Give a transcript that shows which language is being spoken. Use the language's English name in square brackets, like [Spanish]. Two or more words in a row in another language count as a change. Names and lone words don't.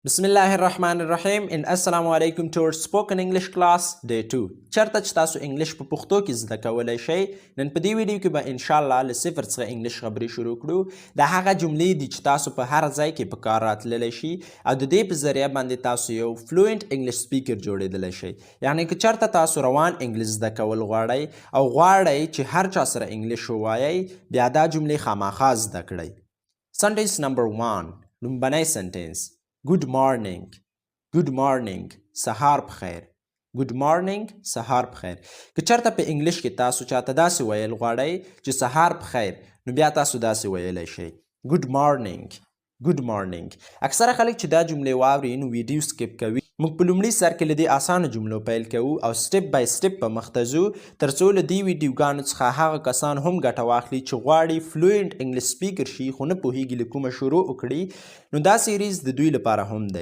[Arabic] بسم الله الرحمن الرحيم [English] and [Arabic] السلام عليكم [English] to our spoken English class day 2. [Pashto] چرته چې تاسو انګلیش په پښتو کې زده کولای شئ نن په دې ویډیو کې به [Arabic] ان شاء الله [Pashto] له صفر څخه انګلیش خبرې شروع کړو. دا هغه جملې دي چې تاسو په هر ځای کې په کار راتللی شي او د دې په ذریعه باندې تاسو یو [English] fluent English speaker [Pashto] جوړېدلی شئ. یعنی که چرته تاسو روان انګلیش زده کول غواړئ او غواړئ چې هر چا سره انګلیش ووایئ بیا دا جملې خامخا زده کړئ. [English] Sentence number 1 [Pashto] لومبنی سنټنس [English] Good morning. Good morning. [Pashto] سهار بخیر. [English] Good morning. [Pashto] سهار بخیر. که چرته په انګلیش کې تاسو چاته داسې ویل غواړئ چې سهار بخیر نو بیا تاسو داسې ویلی شئ. [English] Good morning. Good morning. [Pashto] اکثره خلک چې دا جملې واوري نو ویډیو سکیپ کوي. موږ په لومړي سر کې له دې اسانو جملو پیل کوو او [English] step by step [Pashto] په مخته ځو تر څو له دې ویډیوګانو څخه هغه کسان هم ګټه واخلي چې غواړي [English] fluent English speaker [Pashto] شي خو نه پوهیږي له کومه شروع وکړي نو دا سیریز د دوی لپاره هم دی.